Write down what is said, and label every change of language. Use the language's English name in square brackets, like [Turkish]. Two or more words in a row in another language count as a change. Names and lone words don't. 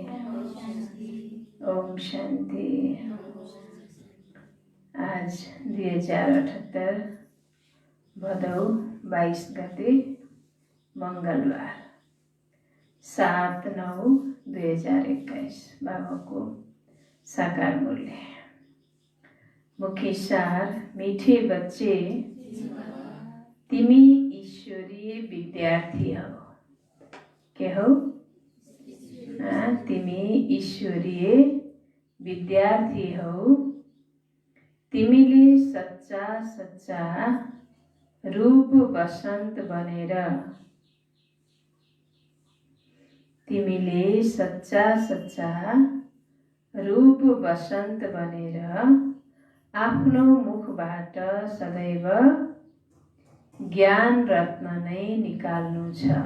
[Nepali] ओम शांति। आज 2078 भदौ 22 गते मंगलबार 7/9/2021 बाबा को साकार मूल्य। [Hindi] मुख्य सार। मीठे बच्चे, [Nepali] तिमी ईश्वरीय विद्यार्थी हो। के हो? तिमी ईश्वरीय विद्यार्थी हो। तिमीले सच्चा सच्चा रूप बसन्त बनेर, तिमीले सच्चा सच्चा रूप बसन्त बनेर आफ्नो मुखबाट सदैव ज्ञान रत्न नै निकाल्नु छ।